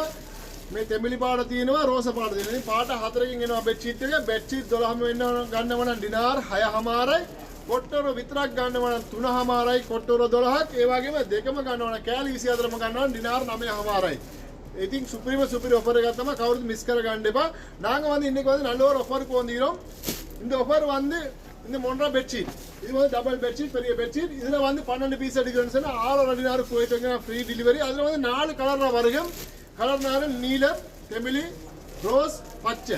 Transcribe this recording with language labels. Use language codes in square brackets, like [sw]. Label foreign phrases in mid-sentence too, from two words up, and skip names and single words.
[si] මේ තෙමිලි පාට තියෙනවා, රෝස පාට තියෙනවා. ඉතින් පාට 4කින් එනවා [en] bed sheet [si] එක. [en] bed sheet [si] 12ම වෙන්න ගන්නව නම් ඩිනාර් 6මාරයි. කොට්ටොර විතරක් ගන්නවා නම් 3මාරයි කොට්ටොර 12ක්. ඒ වගේම දෙකම ගන්නවා නම් කෑලි 24ම ගන්නවා නම් ඩිනාර් 9මාරයි. ඉතින් සුපිරිම ඔෆர் එකක් තමයි කවුරුත් මිස් කරගන්න එපා. [ta] நாங்க வந்து இன்னைக்கு வந்து நல்ல ஒரு ஆஃபருக்கு வந்திரோம். இந்த ஆஃபர் வந்து இந்த மொன்ரா [en] bed sheet. [ta] இது வந்து [en] double bed sheet, [ta] பெரிய [en] bed sheet. [ta] இதுல வந்து 12 பீஸ் எடுக்கணும்னு சொன்னா 6 டினார் போயிட்டுங்க [en] free delivery. [ta] அதுல வந்து 4 கலர்ல வருகும். கலர் நாலு நீலம், தெமிலி, ரோஸ், பச்சை.